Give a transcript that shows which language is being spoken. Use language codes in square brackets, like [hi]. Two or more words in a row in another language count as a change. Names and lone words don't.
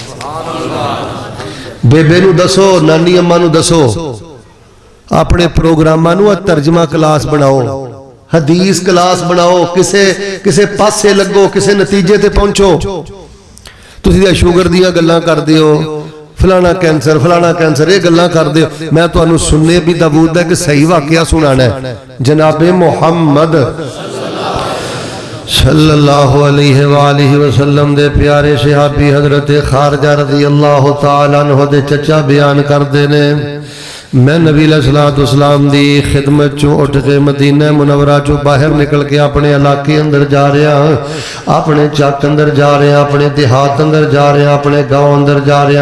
[pa] بے بے نوں دسو، نانی اماں نوں دسو، اپنے پروگراماں نوں ترجمہ کلاس بناؤ، حدیث کلاس بناؤ، کسے پاسے لگو، کسے نتیجے تے پہنچو. تسیں شوگر دیاں گلاں کردے ہو، فلانا کینسر یہ گلاں کردے ہو. میں تہانوں سنن بھی داؤد دا اک صحیح واقعہ سنانا ہے. جنابِ محمد [ar] صلى الله عليه وآله وسلم [pa] دے پیارے صحابی حضرت خارجہ [ar] رضي الله تعالى عنه [pa] دے چچا بیان کرتے نے میں نبی علیہ السلام دی خدمت چوں اٹھ کے مدینہ منورہ چوں باہر نکل کے اپنے علاقے اندر جا رہا، اپنے چک اندر جا رہا، اپنے دیہات اندر جا رہا، اپنے گاؤں اندر جا رہا.